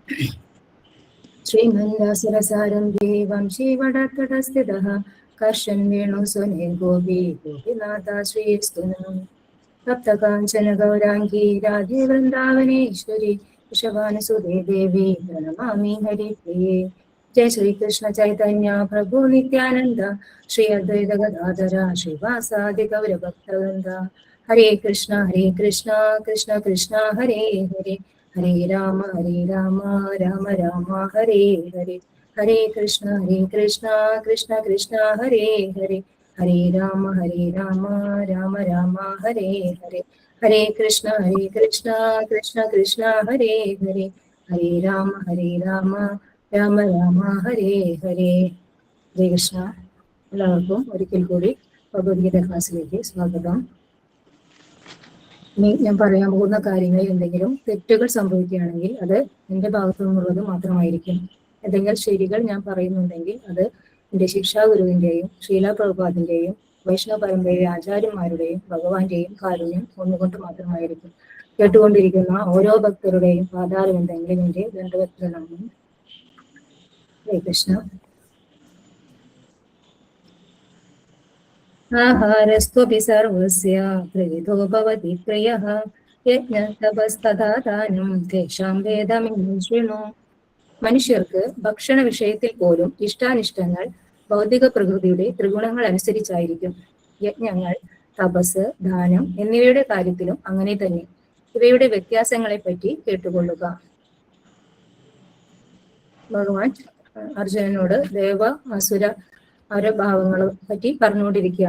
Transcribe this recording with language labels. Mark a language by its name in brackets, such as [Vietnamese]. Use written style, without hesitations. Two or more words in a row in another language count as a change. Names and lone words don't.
[Sanskrit] श्रीमन्दासुरसारम्भे वंशी वटत्तटस्थितः कर्षन् वेणु सुने गोपी गोपीनाथ श्रीस्तुनम्. तप्तकाञ्चन गौराङ्गी राधे वृन्दावनेश्वरि वृषभानुसुते देवि प्रणमामि हरिप्रिये. जय श्री कृष्ण चैतन्य प्रभु नित्यानंद श्री अद्वैत गदाधर श्रीवासादि गौर भक्तवृंद हरे कृष्ण कृष्ण कृष्ण हरे हरे हरे राम राम राम हरे हरे हरे कृष्ण कृष्ण कृष्ण हरे हरे हरे राम राम राम हरे हरे हरे कृष्ण कृष्ण कृष्ण हरे हरे हरे राम राम राम हरे हरे. ജയകൃഷ്ണ. [Malayalam] എല്ലാവർക്കും ഒരിക്കൽ കൂടി ഭഗവത്ഗീത ക്ലാസ്സിലേക്ക് സ്വാഗതം. ഇനി ഞാൻ പറയാൻ പോകുന്ന കാര്യങ്ങളിൽ എന്തെങ്കിലും തെറ്റുകൾ സംഭവിക്കുകയാണെങ്കിൽ അത് എൻ്റെ ഭാഗത്തു നിന്നുള്ളത് മാത്രമായിരിക്കും. എന്തെങ്കിലും ശരികൾ ഞാൻ പറയുന്നുണ്ടെങ്കിൽ അത് എൻ്റെ ശിക്ഷാഗുരുവിൻ്റെയും ശ്രീല പ്രഭുപാദിന്റെയും വൈഷ്ണവ പരമ്പരയിലെ ആചാര്യന്മാരുടെയും ഭഗവാന്റെയും കാരുണ്യം ഒന്നുകൊണ്ട് മാത്രമായിരിക്കും. കേട്ടുകൊണ്ടിരിക്കുന്ന ഓരോ ഭക്തരുടെയും പാതാരമെന്തെങ്കിലും എൻ്റെ ദണ്ഡവത്രണം. [Sanskrit] हरे कृष्ण. आहारस्त्वपि सर्वस्य त्रिविधो भवति प्रियः यज्ञस्तपस्तथा दानं तेषां भेदमिदं शृणु. [Malayalam] മനുഷ്യർക്ക് ഭക്ഷണ വിഷയത്തിൽ പോലും ഇഷ്ടാനിഷ്ടങ്ങൾ ഭൗതിക പ്രകൃതിയുടെ ത്രിഗുണങ്ങൾ അനുസരിച്ചായിരിക്കും. യജ്ഞങ്ങൾ, തപസ്, ദാനം എന്നിവയുടെ കാര്യത്തിലും അങ്ങനെ തന്നെ. ഇവയുടെ വ്യത്യാസങ്ങളെ പറ്റി കേട്ടുകൊള്ളുക. ഭഗവാൻ അർജുനനോട് ദേവ അസുര ഭാവങ്ങളെ പറ്റി പറഞ്ഞുകൊണ്ടിരിക്കുകയാണ്.